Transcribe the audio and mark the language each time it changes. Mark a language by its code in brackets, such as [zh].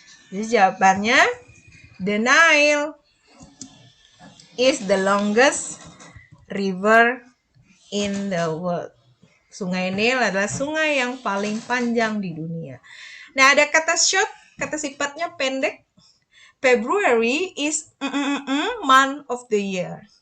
[id] Jadi jawabannya [en] the Nile is the longest river in the world. [id] Sungai Nil adalah sungai yang paling panjang di dunia. Nah, ada kata short, kata sifatnya pendek. [en] February is month of the year.